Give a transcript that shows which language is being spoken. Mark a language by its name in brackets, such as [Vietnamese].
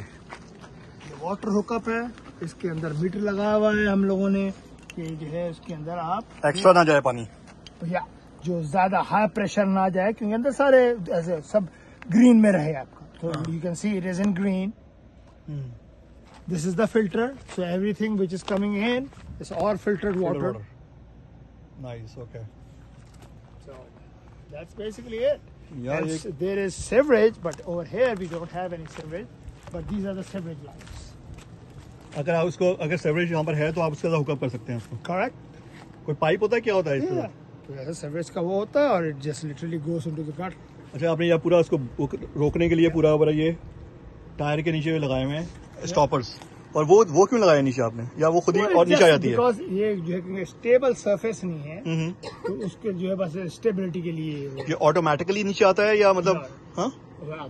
[Hindi] ये water hookup है, इसके अंदर मीटर लगा हुआ है हम लोगों ने, कि जो है उसके अंदर आप एक्स्ट्रा ना जाए पानी, या जो ज्यादा हाई प्रेशर ना जाए, क्योंकि अंदर सारे ऐसे सब ग्रीन में रहे आपका। [English] तो you can see it is in green. This is the filter, so everything which is coming in is all filtered water. Nice, okay. So that's basically it. Yeah, there is sewerage, but over here we don't have any sewerage. But these are the sewerage lines. [Hindi] अगर आप उसको, अगर sewerage यहाँ पर है तो आप उसके साथ हुकअप कर सकते हैं उसको। [English] Correct. [Hindi] कोई पाइप होता है, क्या होता है इसके साथ? तो ऐसा sewerage का वो होता है, और [English] it just literally goes into the gutter. [Hindi] अच्छा, आपने यहाँ पूरा उसको रोकने के लिए पूरा ये टायर के नीचे लगाए हुए हैं स्टॉपर्स, और वो क्यों लगाया नीचे आपने, या वो खुद ही और नीचे आ जाती है? बिकॉज ये जो है स्टेबल सरफेस नहीं है, तो उसके जो है बस स्टेबिलिटी के लिए। ये ऑटोमेटिकली नीचे आता है या मतलब? हाँ,